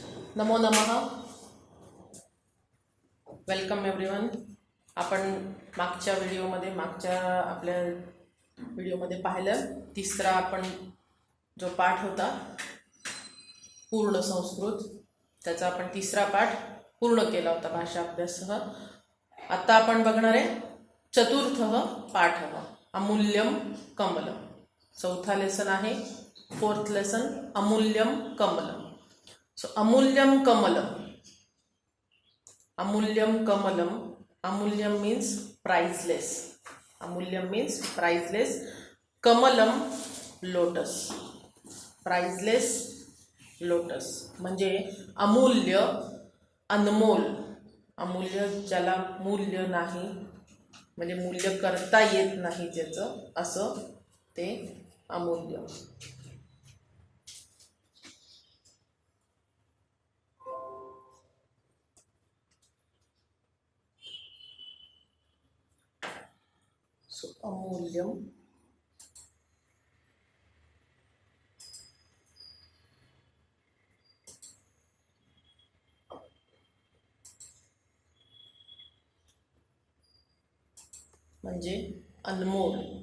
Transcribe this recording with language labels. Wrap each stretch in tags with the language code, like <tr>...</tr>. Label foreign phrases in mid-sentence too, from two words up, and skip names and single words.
<sa>नमो नमः.</sa> <en>welcome everyone.</en> <mr>आपण मागच्या आपल्या व्हिडिओमध्ये पाहिलं तिसरा आपण जो पाठ होता पूर्ण संस्कृत, त्याचा आपण तिसरा पाठ पूर्ण केला होता भाषा अभ्याससह. आता आपण बघणार आहे</mr> <sa>चतुर्थः पाठः अमूल्यम कमलम.</sa> <mr>चौथा लेसन आहे,</mr> <en>fourth lesson</en> <sa>अमूल्यम कमलम. सो अमूल्यम कमलम. अमूल्यम कमलम.</sa> <en>Amulyam means priceless. Amulyam means priceless. Kamalam lotus. Priceless lotus</en> <mr>म्हणजे अमूल्य, अनमोल. अमूल्य ज्याला मूल्य नाही, म्हणजे मूल्य करता येत नाही ज्याचं, असं ते अमूल्य. अमूल्यम म्हणजे अनमोल.</mr>